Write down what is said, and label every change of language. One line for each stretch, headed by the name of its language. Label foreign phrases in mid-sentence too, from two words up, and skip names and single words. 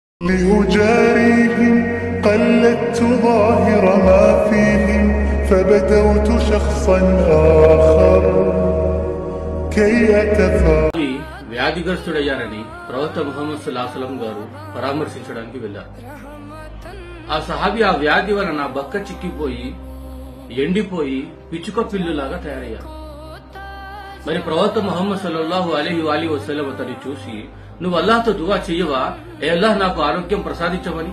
Arabic: لأجاريهم قلدت ظاهر ما فيهم فبدوت شخصا آخر كي أتفاعل.
Telugu: వ్యాధిగ్రస్తుడయ్యారని ప్రవక్త ముహమ్మద్
Arabic: صلى الله عليه وسلم
Telugu: గారు పరామర్శించడానికి వెళ్లారు. ఆ సహాబీ ఆ వ్యాధి వలన బక్క చిక్కిపోయి ఎండిపోయి పిచ్చుక పిల్లులాగా తయారయ్యారు. మరి ప్రవక్త ముహమ్మద్
Arabic: صلى الله عليه وسلم
Telugu: అతన్ని చూసి, నువ్వు అల్లాహ్తో దువా చెయ్యవా, ఏ అల్లాహ్ నాకు ఆరోగ్యం ప్రసాదించమని.